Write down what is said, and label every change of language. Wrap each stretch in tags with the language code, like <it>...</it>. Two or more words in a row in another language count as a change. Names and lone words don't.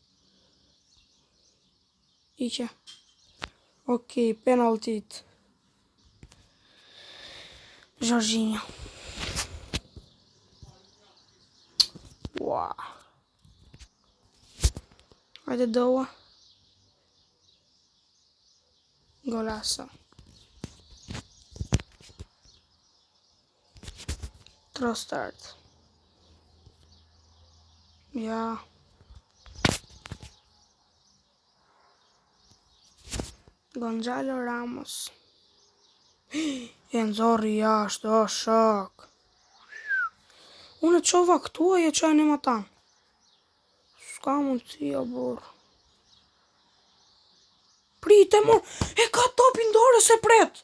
<sq>Iqe. Okej, penaltit. Jorginho. Ua. Hajde doa. Golazo. Trossard. Ja. Gonzalo Ramos. E nxorri jashtë, o shok. Unë e qova këtu e e qaj një matan. S'ka mundsi o burr. Prite mor, e ka topin dorë se pret.</sq>